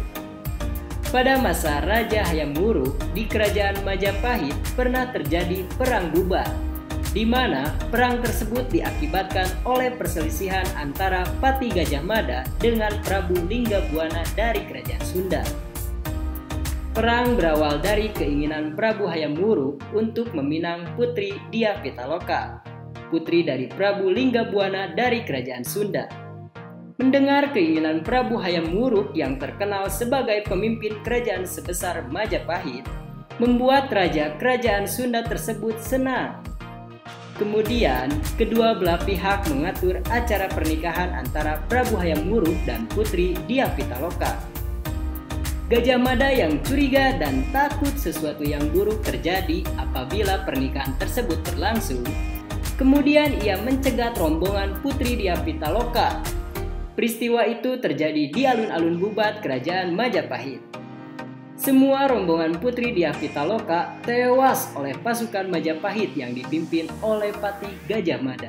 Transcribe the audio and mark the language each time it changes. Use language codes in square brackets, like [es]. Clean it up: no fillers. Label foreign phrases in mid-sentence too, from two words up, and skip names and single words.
[id] Pada masa Raja Hayam Wuruk di Kerajaan Majapahit pernah terjadi perang bubar, di mana perang tersebut diakibatkan oleh perselisihan antara Pati Gajah Mada dengan Prabu Linggabuana dari Kerajaan Sunda. Perang berawal dari keinginan Prabu Hayam Wuruk untuk meminang Putri Dyah Pitaloka, putri dari Prabu Linggabuana dari Kerajaan Sunda. Mendengar keinginan Prabu Hayam Wuruk yang terkenal sebagai pemimpin kerajaan sebesar Majapahit, membuat raja kerajaan Sunda tersebut senang. Kemudian, kedua belah pihak mengatur acara pernikahan antara Prabu Hayam Wuruk dan Putri Dyah Pitaloka. Gajah Mada yang curiga dan takut sesuatu yang buruk terjadi apabila pernikahan tersebut berlangsung, kemudian ia mencegat rombongan Putri Dyah Pitaloka. Peristiwa itu terjadi di alun-alun Bubat Kerajaan Majapahit. Semua rombongan Putri Dyah Pitaloka tewas oleh pasukan Majapahit yang dipimpin oleh Pati Gajah Mada.